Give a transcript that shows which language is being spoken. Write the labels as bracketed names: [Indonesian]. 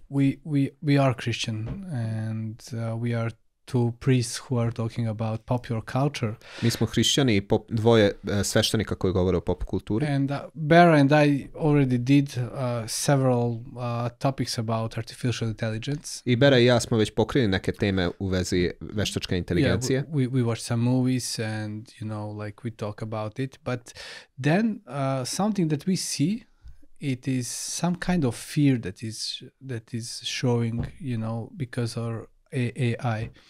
[English] We are Christian, and we are two priests who are talking about popular culture. [Serbian] Mi smo hrišćani i dvoje sveštenika koji govore o pop kulturi. [English] And Bera and I already did several topics about artificial intelligence. [Serbian] I Bera i ja smo već pokrili neke teme u vezi veštačke inteligencije. [English] Yeah, we watch some movies and like we talk about it. But then something that we see, it is some kind of fear that is showing, because our AI.